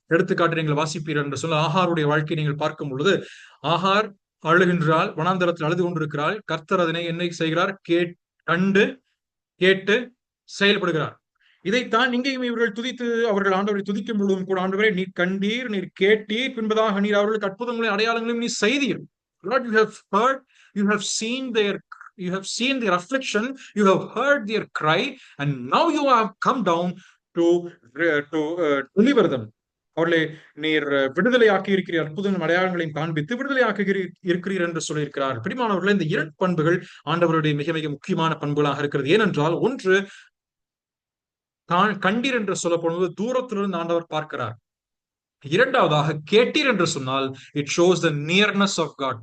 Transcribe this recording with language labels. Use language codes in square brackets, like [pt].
[ta] எடுத்துக்காட்டு நீங்கள் வாசிப்பீர்கள் என்று சொல்ல ஆகாருடைய வாழ்க்கையை நீங்கள் பார்க்கும் பொழுது, ஆகார் அழுகின்றாள், வனாந்தரத்தில் அழுது கொண்டிருக்கிறாள். கர்த்தர் அதனை என்ன செய்கிறார்? கண்டு கேட்டு செயல்படுகிறார். இதைத்தான் இங்கேயும் இவர்கள் துதித்து அவர்கள் ஆண்டவரை துதிக்கும் பொழுதும் கூட, ஆண்டவரே நீர் கண்டீர், நீர் கேட்டீர், பின்பதாக நீர் அவர்களுக்கு அற்புதங்களையும் அடையாளங்களையும் நீர் செய்தீர். [en] Lord, you have heard, you have seen their affliction, you have heard their cry, and now you have come down to deliver them. [ta] அவர்களை நீர் விடுதலையாக்கி இருக்கிறீர், அற்புதங்களும் அடையாளங்களையும் காண்பித்து விடுதலையாக்கி இருக்கிறீர் என்று சொல்லியிருக்கிறார். பிரியமானவர்களே, இந்த இரண்டு பண்புகள் ஆண்டவருடைய மிக மிக முக்கியமான பண்புகளாக இருக்கிறது. ஏனென்றால் ஒன்று, கண்டீர் என்று சொல்லப்படுவது தூரத்திலிருந்து ஆண்டவர் பார்க்கிறார். இரண்டாவதாக கேட்டீர் என்று சொன்னால் [en] it shows the nearness of God.